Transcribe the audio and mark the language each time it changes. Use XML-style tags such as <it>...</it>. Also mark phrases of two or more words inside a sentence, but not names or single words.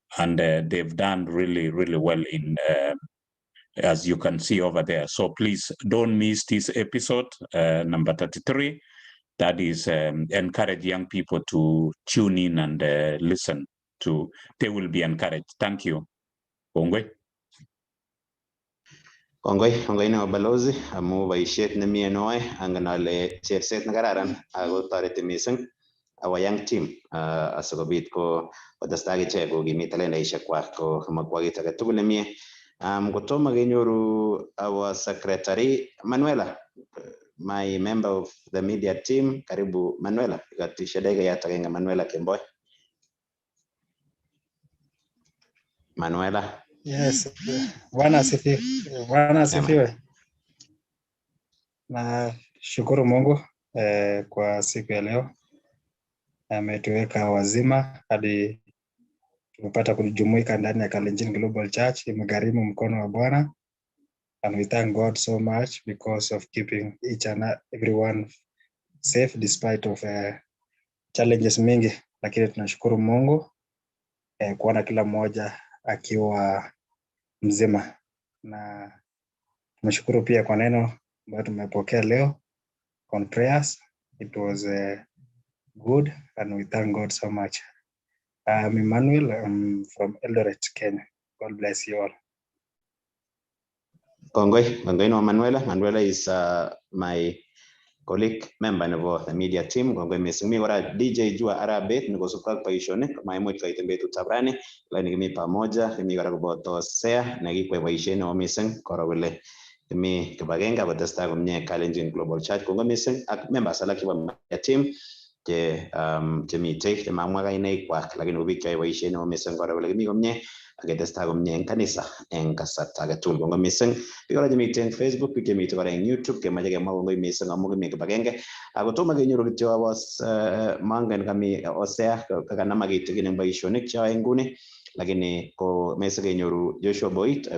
<en>And they've done really, really well in as you can see over there. So please don't miss this episode, number 33. That is encourage young people to tune in and listen to. They will be encouraged. Thank you.</en> <kln>Kongwe. Kongoi na balozi amu boisiet nemie noe angen ale cherset nekararan ako toreti mising</kln> <en>our young team</en> <kln>asikobit ko kotestai ichek kokimit talendaishek kwak ko makwa kit age tugul nemie. Kotomo kenyoru</kln> <en>our secretary</en> <kln>Manuela,</kln> <en>my member of the media team,</en> <sw>karibu Manuela, ikatisha dakika yata kenga Manuela Kemboi. Manuela. Yes, Bwana asifiwe. Na shukuru Mungu kwa siku ya leo. Ametuweka wazima hadi tumepata kujumuika ndani ya Kalenjin Global Church. Imegharimu mkono wa Bwana.</sw> <en>And we thank God so much because of keeping each and everyone safe despite of challenges mingi.</en> <sw>Lakini tunashukuru Mungu kuona kila mmoja akiwa mzima. Na tumeshukuru pia kwa neno ambayo tumepokea leo</sw> <en>on prayers. It was good and we thank God so much. I'm Emmanuel. I'm from Eldoret, Kenya. God bless you all.</en> <kln>Kongoi no Manuela.</kln> <en>Manuela is my colleague member of the media team.</en> <kln>Kongoi mising mi kora DJ jua Arabet niko sukak paishonik maimuch kaiten betut tabrani lakini kimi pamoja kimi kora koboto Sea nekikwe boisiet neo mising kora kole kimi kibagenge kotestai komie Kalenjin Global Church. Kongoi mising ak members alak chebo</kln> <en>media team</en> <kln>chemitei chemamwa kainaik kwak lakini kobik cheyoe boisiet neo mising kora kole kimi komie aketestai komie eng kanisa eng kasarta age tugul. Kongoi mising biik kora chemiten eng Facebook, biik chemiten kora eng YouTube kemoche kemwa kongoi mising amu kimi kibagenge ako tomo kenyoru kityo abos mangen kami Osea kakanama kitigin eng boisionik cheyoe nguni lakini ko mese kenyoru Joshua Boit a</kln>